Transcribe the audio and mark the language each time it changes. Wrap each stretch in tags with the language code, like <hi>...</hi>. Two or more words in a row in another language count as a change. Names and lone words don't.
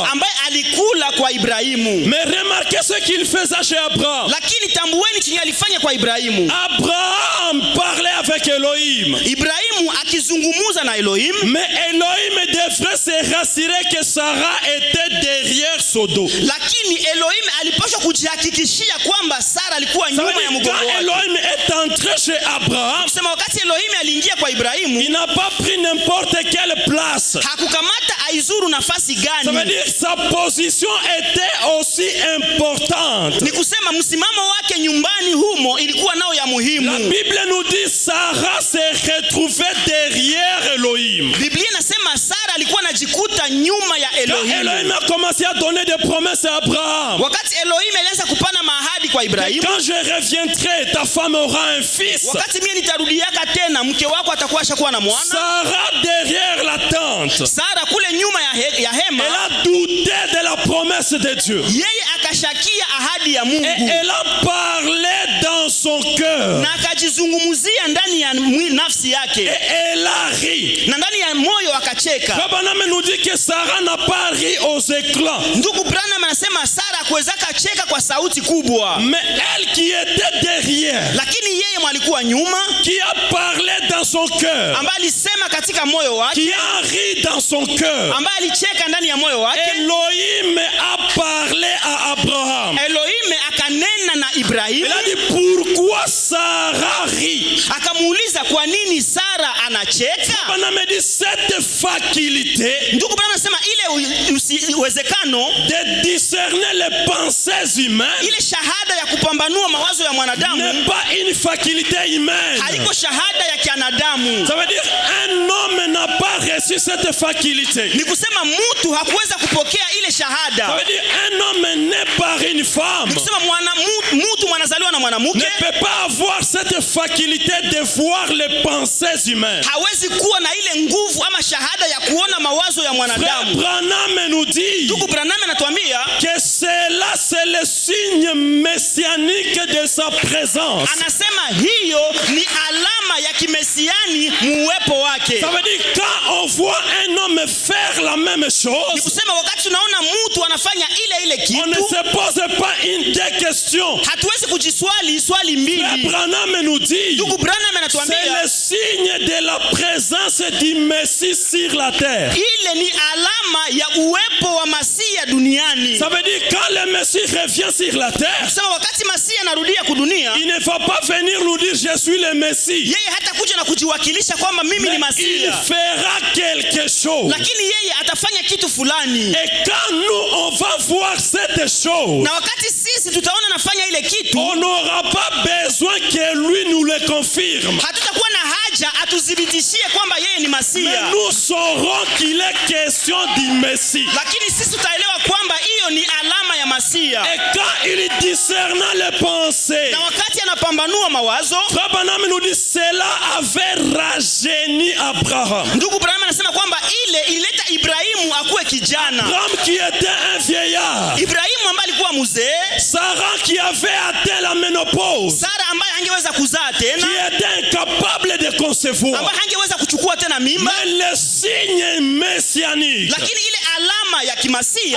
<sw>ambaye alikula kwa Ibrahimu.</sw> <fr>Mais remarquez ce qu'il faisait chez Abraham.</fr> <sw>Lakini tambueni chenye alifanya kwa Ibrahimu.</sw> <fr>Abraham parlait avec Elohim.</fr> <sw>Ibrahimu akizungumuza na Elohim,</sw> <fr>Mais Elohim devrait se rassurer que Sarah était derrière son dos.</fr> <sw>lakini Elohim alipaswa kujihakikishia kwamba Sara alikuwa</sw> <fr>Ça veut</fr> <sw>nyuma ya</sw> <fr>dire,</fr> <sw>mgongo</sw> <fr>quand</fr> <sw>wake.</sw> <fr>Elohim est entré chez Abraham,</fr> <sw>Sema wakati Elohim aliingia kwa Ibrahimu,</sw> <fr>il n'a pas pris n'importe quelle place.</fr> <sw>hakukamata aizuru nafasi</sw> <fr>Ça veut</fr> <sw>gani.</sw> <fr>dire sa position était aussi importante.</fr> <sw>Ni kusema msimamo wake nyumbani humo ilikuwa nao ya</sw> <fr>La</fr> <sw>muhimu.</sw> <fr>Bible nous dit Sarah s'est retrouvée derrière Elohim.</fr> <sw>Biblia inasema Sara alikuwa anajikuta nyuma ya</sw> <fr>Quand Elohim</fr> <sw>Elohim.</sw> <fr>a commencé à donner des promesses à Abraham,</fr> <sw>Wakati Elohim alianza kupana mahadi kwa Ibrahimu,</sw> <fr>quand je reviendrai, ta femme aura un fils.</fr> <sw>wakati mimi nitarudiaka tena mke wako atakuwa ashakuwa na mwana.</sw> <fr>Sarah derrière la tente,</fr> <sw>Sara kule nyuma ya hema,</sw> <fr>elle a douté de la promesse de Dieu.</fr> <sw>yeye akashakia ahadi ya</sw> <fr>Et</fr> <sw>Mungu</sw> <fr>elle a parlé dans son cœur.</fr> <sw>na akajizungumzia ndani ya nafsi</sw> <fr>Et</fr> <sw>yake</sw> <fr>elle a ri.</fr> <sw>na ndani ya moyo akacheka.</sw> <fr>Branham nous dit que Sarah n'a pas ri aux éclats.</fr> <sw>Ndugu Branham anasema Sara akuweza kacheka kwa sauti kubwa,</sw> <fr>Mais elle qui était derrière,</fr> <sw>lakini yeye mwalikuwa nyuma,</sw> <fr>qui a parlé dans son cœur,</fr> <sw>ambaye alisema katika moyo wake,</sw> <fr>qui a ri dans son cœur,</fr> <sw>ambaye alicheka ndani ya moyo wake.</sw> <fr>Elohim a parlé à Abraham.</fr> <sw>Elohim akanena na</sw> <fr>Il</fr> <sw>Ibrahimu,</sw> <fr>a dit pourquoi Sarah rit.</fr> <sw>akamuuliza kwa nini Sara anacheka.</sw> <fr>Branham dit cette faculté</fr> <sw>Ndugu Branham anasema ile uwezekano,</sw> <fr>de discerner les pensées humaines</fr> <sw>ile shahada ya kupambanua mawazo ya mwanadamu</sw> <fr>n'est pas une faculté humaine.</fr> <sw>haiko shahada ya kianadamu.</sw> <fr>Ça veut dire un homme n'a pas reçu cette faculté.</fr> <sw>Ni kusema mtu hakuweza kupokea ile</sw> <fr>Ça</fr> <sw>shahada.</sw> <fr>veut dire un homme né par une femme</fr> <sw>Ni kusema mtu mwanazaliwa na mwanamke</sw> <fr>ne peut pas avoir cette faculté de voir les pensées humaines.</fr> <sw>hawezi kuwa na ile nguvu ama shahada ya kuona mawazo ya</sw> <fr>Frère</fr> <sw>mwanadamu.</sw> <fr>Branham nous dit</fr> <sw>Ndugu Branham anatuambia,</sw> <fr>que cela c'est le signe messianique de sa présence.</fr> <sw>anasema hiyo ni alama ya kimesiani muwepo wake.</sw> <fr>Ça veut dire quand on voit un homme homme faire la même</fr> <sw>Ni</sw> <fr>chose,</fr> <sw>kusema wakati tunaona mtu anafanya ile</sw> <fr>on ne</fr> <sw>kitu,</sw> <fr>se pose pas une des questions.</fr> <sw>hatuwezi kujiswali swali</sw> <fr>Frère</fr> <sw>mbili.</sw> <fr>Branham nous dit,</fr> <sw>Ndugu Branham</sw> <fr>c'est</fr> <sw>anatuambia</sw> <fr>le signe de la présence du Messie sur la terre.</fr> <sw>ile ni alama ya uwepo wa Masia duniani.</sw> <fr>Ça veut dire quand le Messie revient sur la terre,</fr> <sw>Kusema wakati Masia anarudia kudunia,</sw> <fr>il ne va pas venir nous dire je suis le Messie.</fr> <sw>yeye hata kuja na kujiwakilisha kwamba mimi ni</sw> <fr>Mais il</fr> <sw>Masia,</sw> <fr>fera quelque chose.</fr> <sw>lakini yeye atafanya kitu fulani.</sw> <fr>Et quand nous on va voir cette chose,</fr> <sw>Na wakati sisi tutaona anafanya ile kitu,</sw> <fr>on n'aura pas besoin que lui nous le confirme.</fr> <sw>hatutakuwa na haja atudhibitishie kwamba yeye ni</sw> <fr>Mais</fr> <sw>Masia,</sw> <fr>nous saurons qu'il est question du Messie.</fr> <sw>lakini sisi tutaelewa kwamba hiyo ni alama ya Masia.</sw> <fr>Et quand il discerna les pensées,</fr> <sw>Na wakati anapambanua mawazo,</sw> <fr>Frère Branham nous dit cela avait rajeuni Abraham.</fr> <sw>ndugu Branham anasema kwamba ile ilileta Ibrahimu akuwe kijana.</sw> <fr>Abraham qui était un vieillard,</fr> <sw>Ibrahimu ambaye alikuwa mzee,</sw> <fr>Sarah qui avait atteint la ménopause,</fr> <sw>Sara ambaye hangeweza kuzaa</sw> <fr>qui</fr> <sw>tena,</sw> <fr>était incapable de concevoir.</fr> <sw>ambaye hangeweza kuchukua tena mimba,</sw> <fr>Mais le signe messianique</fr> <sw>lakini ile alama ya kimasia</sw>